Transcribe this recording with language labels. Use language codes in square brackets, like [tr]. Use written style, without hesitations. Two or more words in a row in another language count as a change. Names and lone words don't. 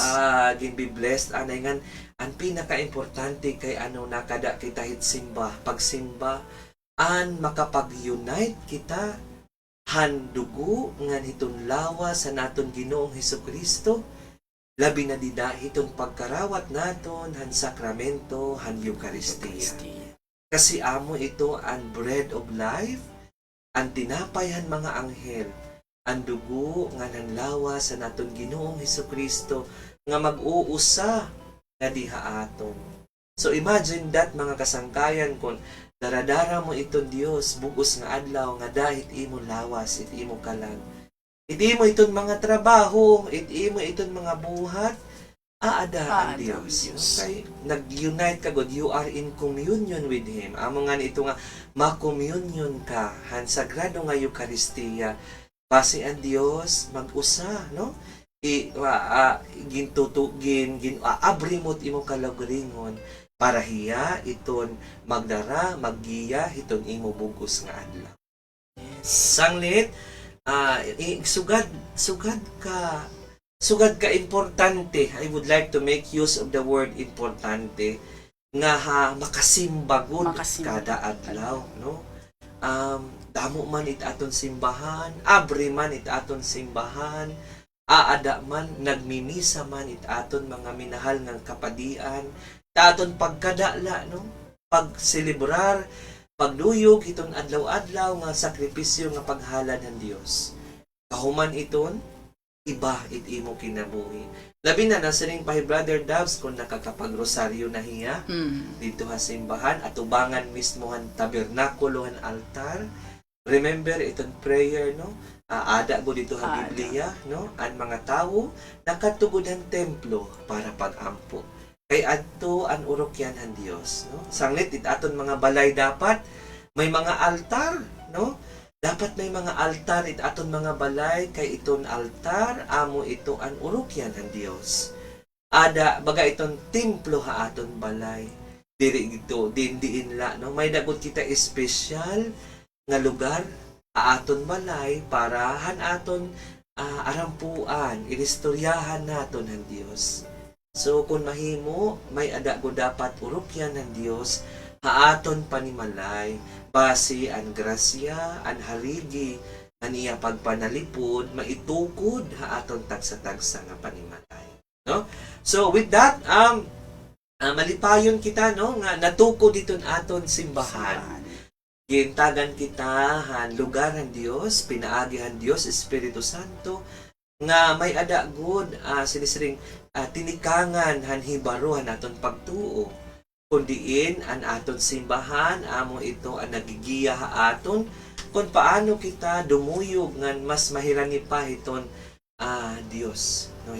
[war] Ginbi-blessed anay ngan ang pinaka-importante kay nakada kita hit simba pagsimba an makapag-unite kita han dugo ngan hiton lawas sa naton Ginoong Hesukristo labi na dida hiton pagkarawat naton han sakramento han Eucharistia. Kasi amo ito ang [en] bread of life, [war] ang tinapay han mga anghel, ang dugo nga nanlawa sa naton Ginoong Hesukristo nga mag-uusa nga diha aton. [en] So imagine that [war] mga kasangkayan kung daradara mo iton Dios bugos nga adlaw nga dahit imo lawas it imo kalan. Iti mo iton mga trabaho, iti mo iton mga buhat, aada ang Dios. [en] Okay? Nag-unite ka God, you are in communion with Him. [war] Amo nga ito nga, ma-communion ka, han sagrado nga Eucharistia. Base ang Dios, mag-usa, no? Abrimot imo kalagringon, para hiya iton magdara, maggiya, iton imo bugos nga adlaw. Sanglit, sugad ka importante. [en] I would like to make use of the word [war] importante nga makasimba gud kada adlaw, no? Damo man it aton simbahan, abri man it aton simbahan, aada man nagmimisa man it aton mga minahal ng kapadian, aton pagkadala, no? Pagselebrar, pagduyog iton adlaw-adlaw nga sakripisyo nga paghalad ng Dios. Kahuman iton iba it imo kinabuhi. Labi na sining pa Brother Dabs kung nakakapagrosaryo na hiya dito ha simbahan at ubangan mismo han tabernakulo han altar. Remember iton prayer, no? Ada go dito ha Biblia, no? Ang mga tao nakatugod ang templo para pag-ampo. Kay adto an urokyan han Dios, no? Sanglit it aton mga balay dapat may mga altar, no? Dapat may mga altar it aton mga balay kay iton altar amo ito an urokyan han Dios. Ada baga iton templo ha aton balay. Diri ito diin la, no? May dagot kita espesyal nga lugar aton balay para han aton arampuan, inistoryahan naton han Dios. So kung mahimo, may ada ko dapat urokyan ng Dios, haaton panimalay, base ang grasya, ang haligi, aniya pagpanalipod, maitukod haaton tagsa-tagsa nga panimalay. No? [en] So with that, [war] malipayon kita, no, nga natukod diton aton simbahan. Gintagan kita han lugar ng Dios, pinaagihan Dios, Espiritu Santo, nga may ada good sinisiring tinikangan han hibaruhan aton pagtuo kundiin an aton simbahan amo ito ang nagigiya ha aton kung paano kita dumuyog ngan mas mahirani pa iton Dios, no?